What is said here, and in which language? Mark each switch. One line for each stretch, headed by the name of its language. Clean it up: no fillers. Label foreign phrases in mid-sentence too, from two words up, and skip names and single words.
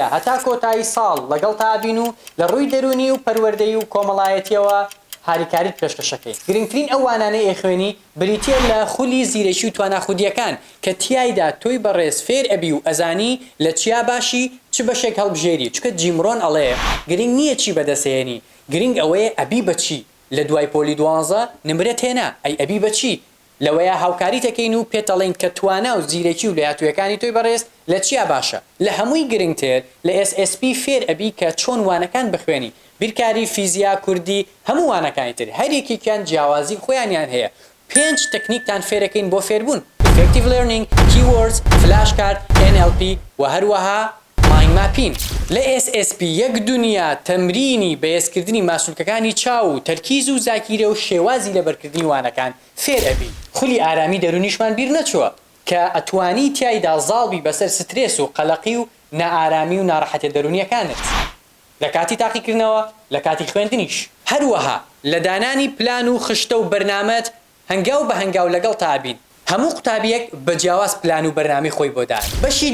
Central Kurdish: هەتا کۆتایی ساڵ لەگەڵ تابین و لە ڕووی دەرونی و پەروەردەیی و کۆمەڵایەتیەوە هاریکاریت پێشکەشەکەی گرنگترین ئەو وانانەی ئێخوێنی بریتیە لە خولی زیرەکی و تواناخودیەکان کە تیایدا تۆی بەڕێز فێر ئەبی و ئەزانی لە چیا باشی چ بەشێک هەڵبژێری چکە جیمڕۆن ئەڵێ گرنگ نییە چی بەدەسێنی گرنگ ئەوەیە ئەبی بەچی لە دوای پۆلی 12 نمرەت هێنا ئەی ئەبی بەچی لەوەیە هاوکاری تەکەین و پێتەڵین کە توانا و زیرەکی و لایەتویەکانی تۆی بەڕێز لە چیا باشە لە هەمووی گرنگتر لە SSP فێر ئەبی کە چۆن وانەکان بخوێنی بیرکاری فیزیا کوردی هەموو وانەکانی تر هەرێکیان جیاوازی خۆیانیان هەیە 5 تەکنیکتان فێرەکەین بۆ فێربوون
English: effective learning keywords flashcard NLP
Central Kurdish: و هەروەها
English: mind mapping
Central Kurdish: لە SSP یەک دنیا تەمرینی بەهێزکردنی ماسوولکەکانی چاو و تەرکیز و زاکیرە و شێوازی لەبەرکردنی وانەکان فێر ئەبی خولی ئارامی دەرونیشمان بیر نەچووە کە ئەتوانی تیایدا زاڵبی بەسەر سترێس و قەلەقی و نائارامی و ناڕەحەتە دەرونیەکانت لە کاتی تاقیکردنەوە لە کاتی خوێندنیش هەروەها لە دانانی پلان و خشتە و بەرنامەت هەنگاو بە هەنگاو لەگەڵ تابین هەموو قوتابیەک بە جیاواز پلان و بەرنامی خۆی بۆ دان بەشی